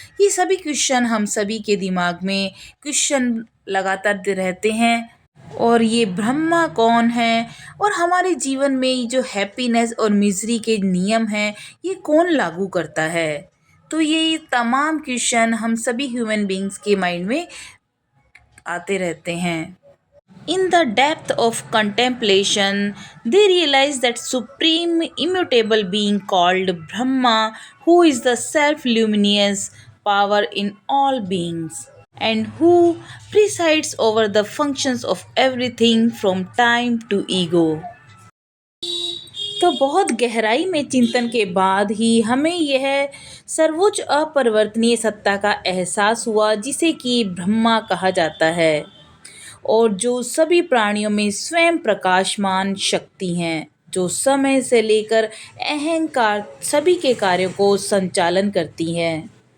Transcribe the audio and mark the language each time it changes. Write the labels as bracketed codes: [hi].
[hi] ये सभी क्वेश्चन हम सभी के दिमाग में क्वेश्चन लगातार रहते हैं। और ये ब्रह्मा कौन है, और हमारे जीवन में जो हैप्पीनेस और मिजरी के नियम हैं ये कौन लागू करता है। तो ये तमाम क्वेश्चन हम सभी ह्यूमन बीइंग्स के माइंड में आते रहते हैं। [en] In the depth of contemplation, they realize that supreme immutable being called Brahma, who is the self-luminous power in all beings, and who presides over the functions of everything from time to ego. [hi] तो बहुत गहराई में चिंतन के बाद ही हमें यह सर्वोच्च अपरिवर्तनीय सत्ता का एहसास हुआ, जिसे कि ब्रह्मा कहा जाता है, और जो सभी प्राणियों में स्वयं प्रकाशमान शक्ति हैं, जो समय से लेकर अहंकार सभी के कार्यों को संचालन करती हैं।